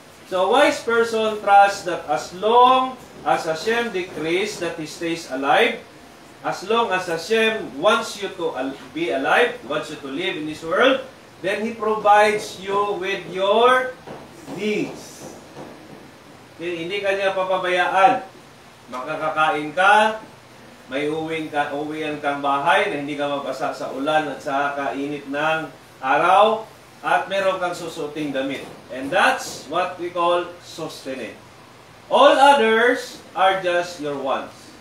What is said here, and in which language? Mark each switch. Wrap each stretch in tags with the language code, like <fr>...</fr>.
<en>So, a wise person trusts that as long as Hashem decrees that he stays alive, as long as Hashem wants you to be alive, wants you to live in this world, then He provides you with your needs.</en> <tl>Okay, hindi kanya papabayaan. Makakakain ka, may uwian kang bahay na hindi ka mabasa sa ulan at sa kainit ng araw, at meron kang susuting damit.</tl> <en>And that's what we call sustenance. All others are just your wants.</en>